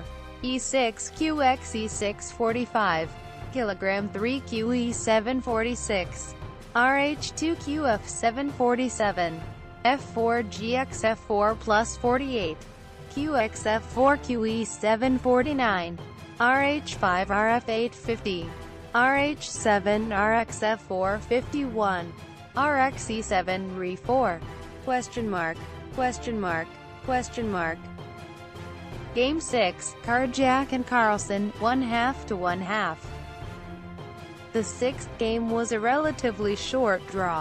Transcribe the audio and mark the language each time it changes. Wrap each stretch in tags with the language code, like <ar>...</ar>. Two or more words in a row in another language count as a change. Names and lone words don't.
<en>E6 QXE6 45. Kilogram 3 QE7 46. RH2 QF7 47. F4 GXF4 plus 48. QXF4 QE7 49. RH5 RF8 50. RH7 RXF4 51. RXE7 Re4. Question mark. Question mark. Question mark. Game 6, Karjak and Carlsen, 1/2 to 1/2. The sixth game was a relatively short draw.</en>